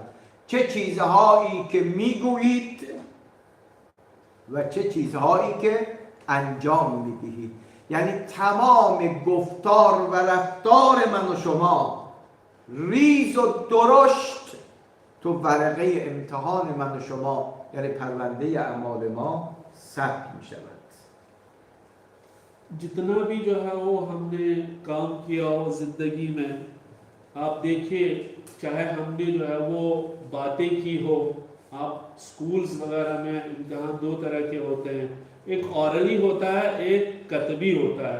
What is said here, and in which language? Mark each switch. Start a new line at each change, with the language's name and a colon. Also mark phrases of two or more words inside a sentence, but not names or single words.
Persian: چه چیزهایی که میگویید و چه چیزهایی که انجام میدهید. یعنی تمام گفتار و رفتار من و شما ریز و درشت تو ورقه امتحان من و شما، یعنی پرونده اعمال ما ثبت میشود.
Urdu: جتنا بھی جو ہے وہ ہم نے کام کیا ہو زندگی میں، آپ دیکھیے چاہے ہم نے جو ہے وہ باتیں کی ہو، آپ اسکولز وغیرہ میں امتحان 2 طرح کے ہوتے ہیں، ایک اورلی ہوتا ہے، ایک کتبی ہوتا ہے.